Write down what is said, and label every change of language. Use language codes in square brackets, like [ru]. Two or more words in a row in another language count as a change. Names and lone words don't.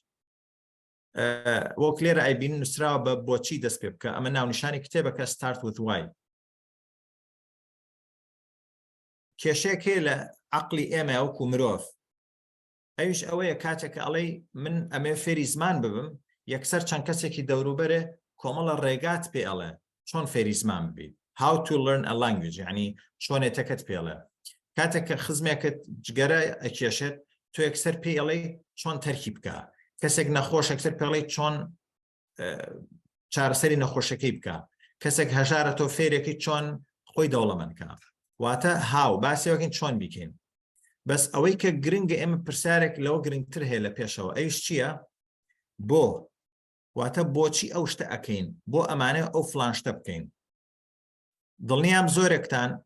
[ckb] وەک لێرە ئایبین نووسراوە بە بۆچی دەست پێ بکە ئەمە ناونیشانی کتێبەکە Start with Why کێشەیەک هەیە لە عەقڵی ئێمە وەکو مرۆڤ ئەویش ئەوەیە کاتێک ئەڵێ من ئەمێ فێری زمان ببم یەکسەر چەند کەسێکی دەوروبەرێ کۆمەڵە ڕێگات پێ ئەڵێ چۆن فێری زمان ببیت [en] how to learn a [ckb] language یعنی چۆنێتەکەت پێڵێ کاتێک کە خزمێکت جگەرە ئەکێشێت تۆ یەکسەر پێی ئەڵێ چۆن تەرکی بکە کەسێک نەخۆش یەکسەر پێڵێ چۆن چارەسەری نەخۆشەکەی بکە کەسێک هەژارە تۆ فێرێکی چۆن خۆی دەوڵەمەندکە واتە هاو باسیەوەکەین چۆن بیکەین بەس ئەوەی کە گرنگە ئێمە پرسیارێک لەوە گرنگتر هەیە لە پێشەوە ئەویش چییە بۆ واتە بۆچی ئەو شتە ئەکەین بۆ ئەمانە ئەو فلان شتە بکەین دڵنیام زۆرێکتان